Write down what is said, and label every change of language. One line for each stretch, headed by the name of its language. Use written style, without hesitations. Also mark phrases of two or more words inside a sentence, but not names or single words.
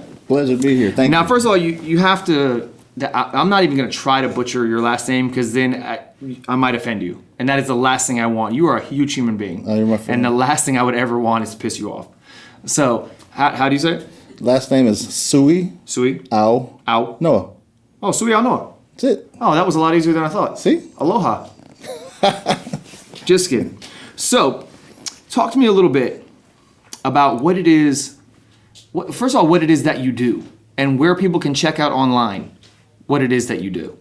English: Pleasure to be here. Thank you. Now, first of all, you have to, I'm not even going to try to butcher your last name because then I might offend you. And that is the last thing I want. You are a huge human being. Oh, you're my friend. And the last thing I would ever want is to piss you off. So, how do you say it? Last name is Sui. Sui? Ao. Ao? Noah. Oh, Sui Ao Noah. That's it. Oh, that was a lot easier than I thought. See? Aloha. Just kidding. So, talk to me a little bit about what it is, first of all, what it is that you do and where people can check out online what it is that you do.